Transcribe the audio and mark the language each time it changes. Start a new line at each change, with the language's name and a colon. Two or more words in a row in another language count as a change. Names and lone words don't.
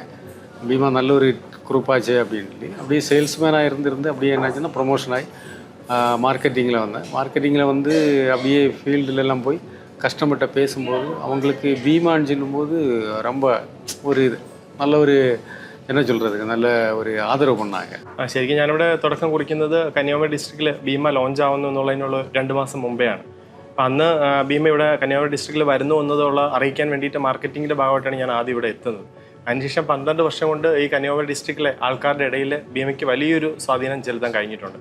Tamil: பீமா நல்ல ஒரு குரூப்பாச்சு அப்படின்னு சொல்லி அப்படியே சேல்ஸ்மேனாக இருந்து அப்படியே என்னாச்சுன்னா ப்ரொமோஷன் ஆகி மார்க்கெட்டிங்கில் வந்தேன். மார்க்கெட்டிங்கில் அப்படியே ஃபீல்டுலெல்லாம் போய் கஸ்டமர்கிட்ட பேசும்போது அவங்களுக்கு பீமான்னு சொல்லும்போது ரொம்ப ஒரு நல்ல ஒரு என்ன சொல்கிறதுக்கு நல்ல
Malayalam: ഒരു ആദരവ്
Tamil: பண்ணாங்க.
Malayalam: ശരിക്കും ഞാനിവിടെ തുടക്കം കുറിക്കുന്നത് കന്യാകുമാരി ഡിസ്ട്രിക്റ്റിൽ ഭീമ ലോഞ്ച് ആവുന്നു എന്നുള്ളതിനുള്ള 2 മാസം മുമ്പെയാണ്. അപ്പം അന്ന് ഭീമ ഇവിടെ കന്യാകുമാരി ഡിസ്ട്രിക്റ്റിൽ വരുന്നു എന്നതുള്ള അറിയിക്കാൻ വേണ്ടിയിട്ട് മാർക്കറ്റിങ്ങിൻ്റെ ഭാഗമായിട്ടാണ് ഞാൻ ആദ്യം ഇവിടെ എത്തുന്നത്. അതിനുശേഷം 12 വർഷം കൊണ്ട് ഈ കന്യാകുമാരി ഡിസ്ട്രിക്റ്റിലെ ആൾക്കാരുടെ ഇടയിൽ ഭീമയ്ക്ക് വലിയൊരു സ്വാധീനം ചെലുത്താൻ കഴിഞ്ഞിട്ടുണ്ട്.